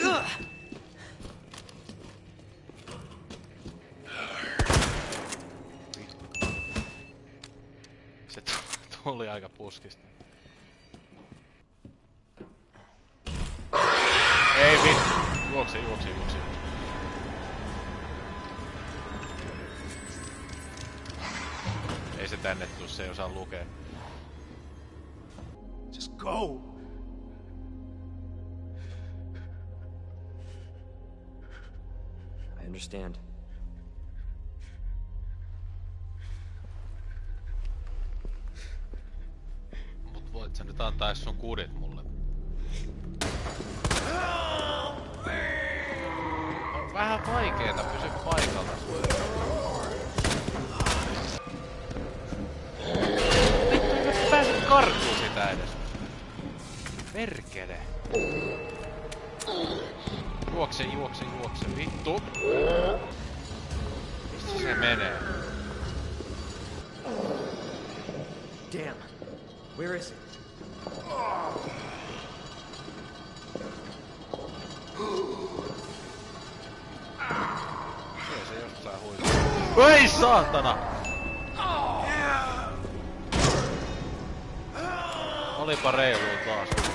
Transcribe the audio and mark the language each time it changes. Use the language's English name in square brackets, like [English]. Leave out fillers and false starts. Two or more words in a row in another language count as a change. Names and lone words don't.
[Finnish] Se tuli aika puskista. Ei vittu! Juokse. Ei se tänne tuu, se ei osaa lukea. [English] Just go! I understand. [Finnish] Mut voit sä nyt antaa edes sun kudit mulle? On vähän vaikeeta pysy paikalta. Vittu en mä pääse karkuun sitä edes. Perkele. Juokse, vittu! Mistä se menee? [English] Damn. Where is it? [Finnish] Kyllä se jostain huituu. Ei saatana! Olipa reilua taas.